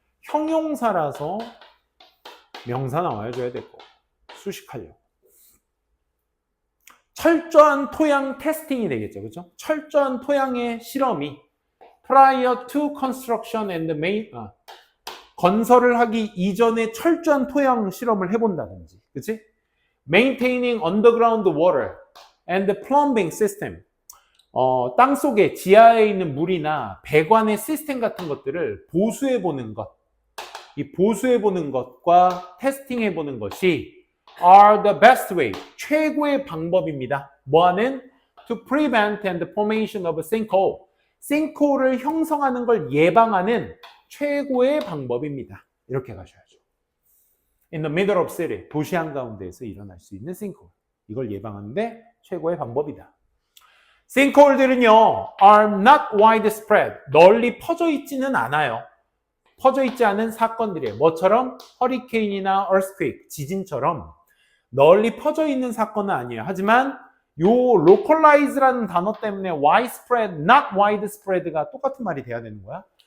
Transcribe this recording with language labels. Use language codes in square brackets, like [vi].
[ko] 형용사라서 명사 나와줘야 될 거. 수식하려고. 철저한 토양 테스팅이 되겠죠, 그죠? 철저한 토양의 실험이 [en] prior to construction and [ko] 건설을 하기 이전에 철저한 토양 실험을 해본다든지, 그치? [en] Maintaining underground water and plumbing system. [ko] 땅 속에 지하에 있는 물이나 배관의 시스템 같은 것들을 보수해보는 것, 이 보수해보는 것과 테스팅해보는 것이 [en] are the best way, [ko] 최고의 방법입니다. 뭐하는? [en] To prevent and the formation of a sinkhole. [ko] sinkhole을 형성하는 걸 예방하는 최고의 방법입니다. 이렇게 가셔야죠. [en] In the middle of city, [ko] 도시 한가운데에서 일어날 수 있는 sinkhole. 이걸 예방하는데 최고의 방법이다. [en] sinkhole들은요, are not widespread. [ko] 널리 퍼져 있지는 않아요. 퍼져 있지 않은 사건들이에요. 뭐처럼? 허리케인이나 earthquake, 지진처럼 널리 퍼져 있는 사건은 아니에요. 하지만 요 localize라는 단어 때문에 widespread, not widespread가 똑같은 말이 돼야 되는 거야.